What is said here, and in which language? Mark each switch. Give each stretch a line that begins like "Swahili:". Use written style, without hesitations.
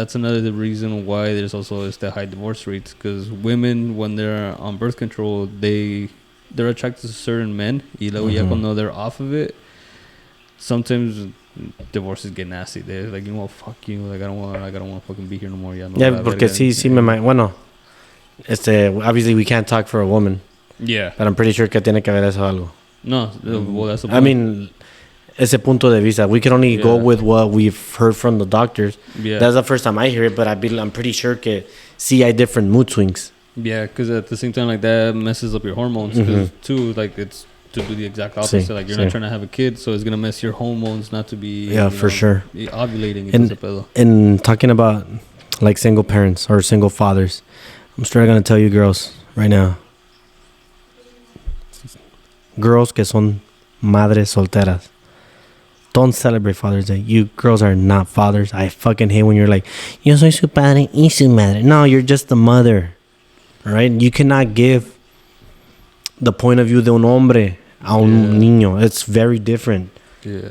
English: That's another reason why there's also the high divorce rates. Because women, when they're on birth control, they're attracted to certain men.
Spanish: Y luego ya cuando
English: they're off of it, sometimes divorces get nasty. They're like, you know what, fuck you. Like, I don't want to fucking be here no more.
Spanish: Ya no, Yeah, porque sí me...
English: Bueno, obviously we can't talk for a woman. Yeah. But I'm pretty sure
Spanish: que tiene que ver eso algo.
English: No, well, that's the
Spanish: I mean, ese punto de vista.
English: We can only go with what we've heard from the doctors. Yeah. That's the first time I hear it, but I'm pretty sure
Spanish: que sí hay
English: different mood swings. Yeah, because at the same time, like, that messes up your hormones. Because, too, like, it's to do the exact opposite. Like, you're not trying to have a kid, so it's going to mess your hormones not to be... Yeah, for sure. Ovulating. And talking about, like, single parents or single fathers, I'm straight going to tell you girls right now.
Spanish: Girls que son madres solteras.
English: Don't celebrate Father's Day. You girls are not fathers. I fucking hate when you're like,
Spanish: yo soy su padre y su madre.
English: No, you're just the mother. All right? You cannot give the point of view
Spanish: de un hombre a un niño.
English: It's very different. Yeah.